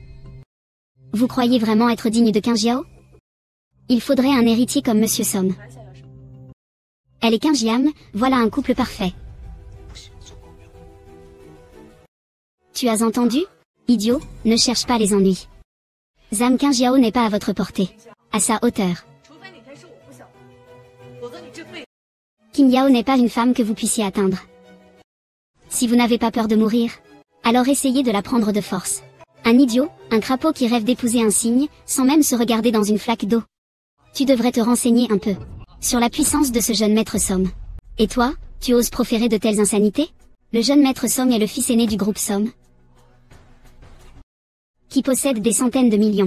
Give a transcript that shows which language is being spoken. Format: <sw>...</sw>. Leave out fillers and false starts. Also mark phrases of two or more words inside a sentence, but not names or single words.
<fr>Vous croyez vraiment être digne de Qingjiao? Il faudrait un héritier comme Monsieur Song. Elle est Qingjiam, voilà un couple parfait. Tu as entendu? Idiot, ne cherche pas les ennuis. Zhang Qingjiao n'est pas à votre portée. À sa hauteur.</fr> <zh>除非哪天是我不想活，否则你这辈子。</zh> <fr>Qing Yao n'est pas une femme que vous puissiez atteindre. Si vous n'avez pas peur de mourir, alors essayez de la prendre de force. Un idiot, un crapaud qui rêve d'épouser un cygne, sans même se regarder dans une flaque d'eau. Tu devrais te renseigner un peu sur la puissance de ce jeune maître Somme. Et toi, tu oses proférer de telles insanités? Le jeune maître Somme est le fils aîné du groupe Somme, qui possède des centaines de millions.</fr>